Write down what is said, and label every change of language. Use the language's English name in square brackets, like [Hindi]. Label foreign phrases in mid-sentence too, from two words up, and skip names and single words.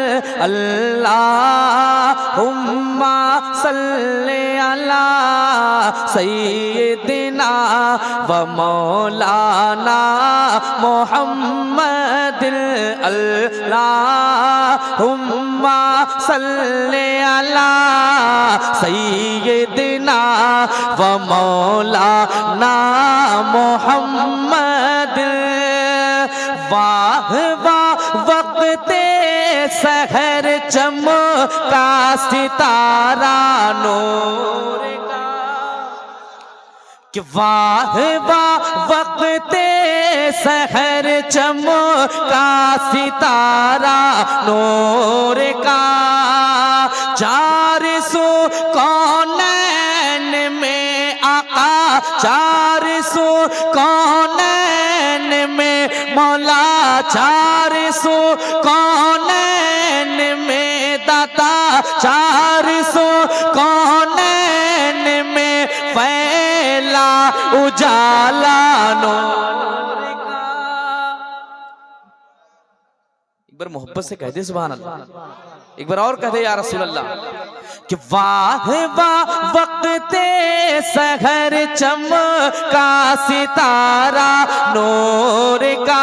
[Arabic] اللهم صل على سيدنا ومولانا محمد. اللهم صل على سيدنا ومولانا محمد. [Urdu] واہ واہ وقتِ سحر چمکا ستارہ نور کا، کہ واہ واہ وقتِ سحر چمکا ستارہ نور کا. چار سو کونین میں آقا، چار سو کونین میں مولا، چار سو کونین میں داتا، چار سو کونین میں پھیلا اجالا نور کا. ایک بار محبت سے کہہ دے [Arabic] سبحان الله, [Urdu] ایک بار اور کہہ دے [Arabic] يا رسول الله. [Urdu] کہ واہ واہ وقتِ سحر چمکا ستارہ نور کا.